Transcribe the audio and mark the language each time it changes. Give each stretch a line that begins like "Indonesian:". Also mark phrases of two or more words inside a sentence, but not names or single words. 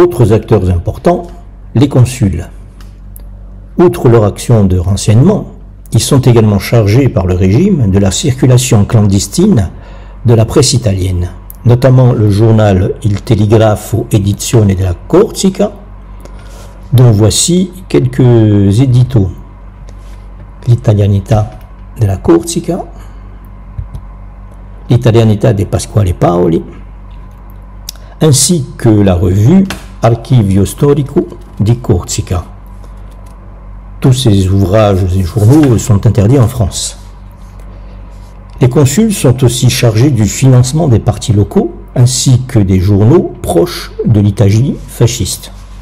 French: Autres acteurs importants, les consuls. Outre leur action de renseignement, ils sont également chargés par le régime de la circulation clandestine de la presse italienne, notamment le journal Il Telegrafo Edizione della Corsica, dont voici quelques éditos. L'Italianità della Corsica, l'Italianità de Pasquale Paoli, ainsi que la revue Archivio Storico di Corsica. Tous ces ouvrages et journaux sont interdits en France. Les consuls sont aussi chargés du financement des partis locaux ainsi que des journaux proches de l'Italie fasciste.